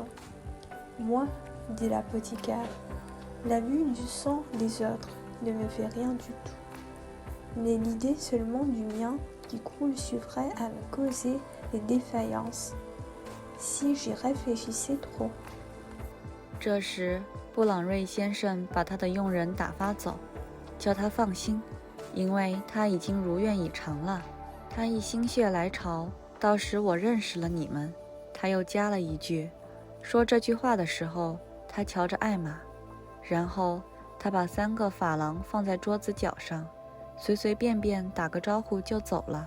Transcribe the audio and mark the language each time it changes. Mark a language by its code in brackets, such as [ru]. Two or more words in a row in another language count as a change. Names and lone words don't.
[fr] « Moi, dit l'apothicaire, la vue du sang des autres ne me fait rien du tout. Mais l'idée seulement du mien qui coule suffrait à me causer des défaillances, si j'y réfléchissais trop。” [zh] 这时，布朗瑞先生把他的佣人打发走，叫他放心，因为他已经如愿以偿了。他一心血来潮，到时我认识了你们。他又加了一句，说这句话的时候，他瞧着艾玛，然后他把3个珐琅放在桌子角上，随随便便打个招呼就走了。